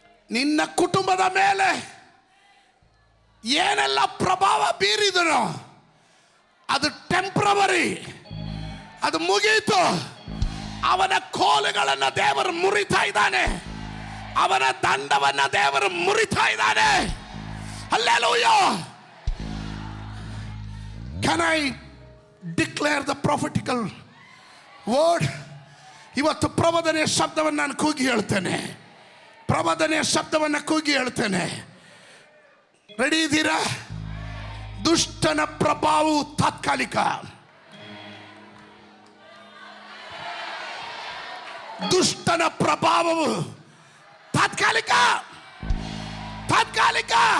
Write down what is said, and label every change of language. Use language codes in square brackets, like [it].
[kn] ನಿನ್ನ ಕುಟುಂಬದ ಮೇಲೆ ಏನೆಲ್ಲ ಪ್ರಭಾವ ಬೀರಿದನೋ ಅದು ಟೆಂಪ್ರವರಿ, ಅದು ಮುಗೀತು. ಅವನ ಕೋಲುಗಳನ್ನು ದೇವರು ಮುರಿತಾ ಇದ್ದಾನೆ, ಅವನ ದಂಡವನ್ನ ದೇವರು ಮುರಿತಾ ಇದ್ದಾನೆ. Hallelujah. [en] Can I declare the prophetical word? [kn] ಇವತ್ತು ಪ್ರಬೋಧನೆಯ ಶಬ್ದವನ್ನು ನಾನು ಕೂಗಿ ಹೇಳ್ತೇನೆ, ಪ್ರಬೋಧನೆಯ ಶಬ್ದವನ್ನು ಕೂಗಿ ಹೇಳ್ತೇನೆ. ರೆಡಿ ಇದ್ದೀರಾ? ದುಷ್ಟನ ಪ್ರಭಾವವು ತಾತ್ಕಾಲಿಕ, ದುಷ್ಟನ ಪ್ರಭಾವವು ತಾತ್ಕಾಲಿಕ, ತಾತ್ಕಾಲಿಕ.